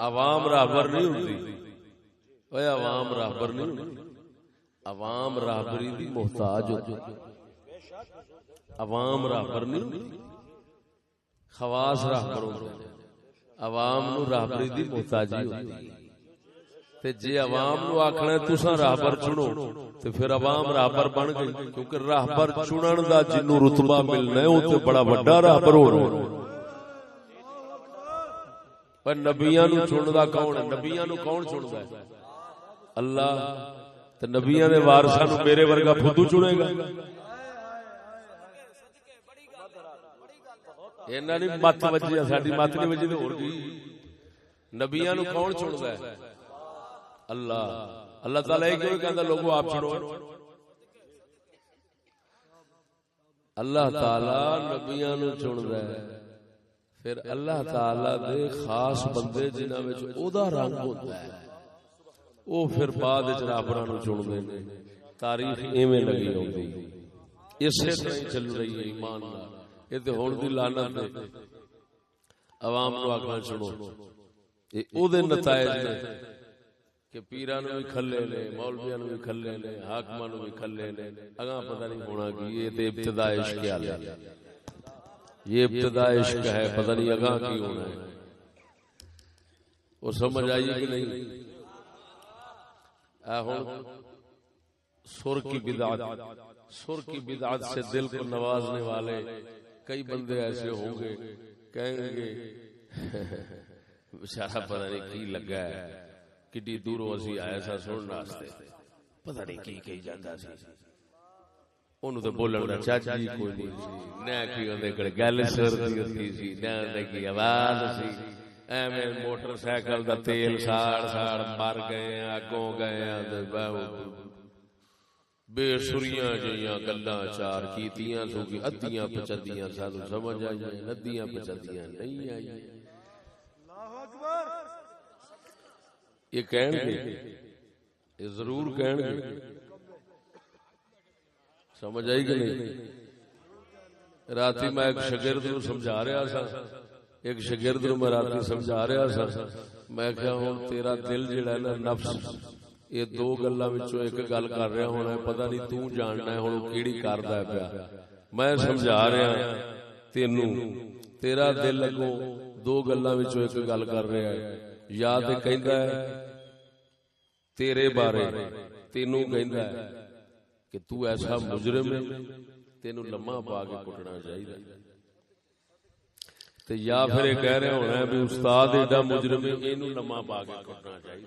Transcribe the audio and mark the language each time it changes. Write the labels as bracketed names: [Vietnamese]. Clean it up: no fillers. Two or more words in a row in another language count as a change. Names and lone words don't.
[Urdu] عوام راہبر نہیں ہوتی, اوے عوام راہبر نہیں ہوتی, عوام راہبری دی محتاج ہوتی. عوام راہبر نہیں ہوتی, خواص راہبر ہوتے. [Punjabi] عوام نو راہبری دی محتاجی ہوتی. تے جے عوام نو آکھنا تساں راہبر چنو تے پھر عوام راہبر بن گئی, کیونکہ راہبر چنن دا جنوں رتبہ ملنا ہے او تے بڑا بڑا راہبر ہونا. پر نبیاں نو چندا کون ہے؟ نبیاں نو کون چندا ہے؟ اللہ. تے نبیاں دے وارثاں نو میرے ورگا فدو چنے گا؟ انہاں دی مت وجی, ساڈی مت نہیں وجی تے ہور کی. نبیاں نو کون چندا ہے؟ اللہ. اللہ تعالی کیوں کہندا لوگوں آپ چنو؟ اللہ تعالی نبیاں نو چندا ہے, پھر اللہ تعالی دے خاص بندے جنہاں وچ او دا رنگ ہوندا ہے او پھر بعد وچ رابراں نو چندے نے. تاریخ ایویں لگی ہوندی, [Urdu] اسی طرح چل رہی ہے [Punjabi] ایمان نال. اے تے ہن دی لعنت ہے, عوام نو آکھنا چنو. اے او دے نتائج نے کہ پیراں نو بھی کھلے نے, مولویاں نو بھی کھلے نے, حاکماں نو بھی کھلے نے. اگاں پتہ نہیں ہونا کی, یہ تے ابتدا عشق ہے, یہ ابتدا عشق ہے, پتہ نہیں اگاں کی ہونا ہے. وہ سمجھ آئی کہ نہیں؟ [Urdu] سر کی بدعت, سر کی بدعت سے دل کو نوازنے والے کئی بندے ایسے ہوں گے, [Punjabi] کہیں گے بیچارہ پتہ نہیں کی لگا ہے, کڈی دوروں اسی آیا سا سنن واسطے, پتہ نہیں کی کہی جاندا سی. اونوں تے بولن دا چاچا جی کوئی نہیں سی, نہ کی اندے کڑے گل سر دی ہوندی سی, نہ اندے کی آواز سی. ایویں موٹر سائیکل دا تیل ساڑ ساڑ مر گئے, اگوں گئے تے بے سریاں جیاں گلاں چار کیتیاں سو کی ادیاں پچدیاں سانو سمجھ آئی, ندیاں پچدیاں نہیں آئی. اللہ اکبر. یہ کہن گے, یہ ضرور کہن گے. سمجھ آئی کہ نہیں؟ راتی میں ایک شاگرد نو سمجھا رہا سا, ایک شاگرد نو میں راتی سمجھا رہا سا. میں کہا ہوں تیرا دل جڑا ہے نا نفس, یہ دو گلاں وچوں ایک گل کر رہا ہونا ہے, پتہ نہیں تو جاننا ہے ہن کیڑی کردا ہے پیا. میں سمجھا رہا تینوں, تیرا دل اگوں دو گلاں وچوں ایک گل کر رہا ہے. یا تے کہندا ہے تیرے بارے, تینوں کہندا ہے کہ تو ایسا مجرم ہے, تینوں لمحہ پا کے کٹنا چاہیے. تے یا پھر یہ کہہ رہے ہونا ہے بھی استاد ایڈا مجرم ہے, اینوں لمحہ پا کے کٹنا چاہیے.